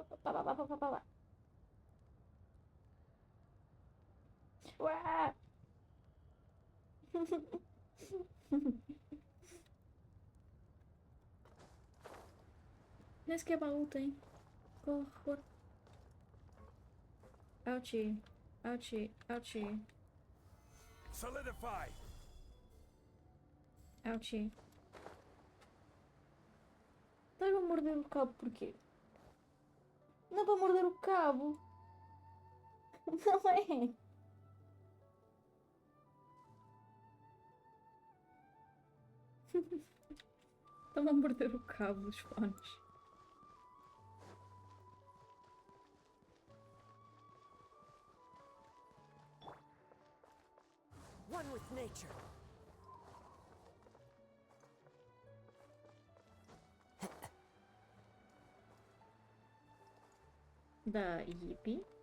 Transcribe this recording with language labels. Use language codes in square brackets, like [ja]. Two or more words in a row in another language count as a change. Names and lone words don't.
[pt] Pá, pá, pá, pá, pá, pá. Uá! Nem sequer baú tem. Corre, corre. [en] Ouchie. Ouchie. Ouchie. Solidify! Ouchie. [pt] Estás a morder o cabo porquê? Não é para morder o cabo. Não é. Estão a morder o cabo dos fones. [en] One with nature. Da Yippee.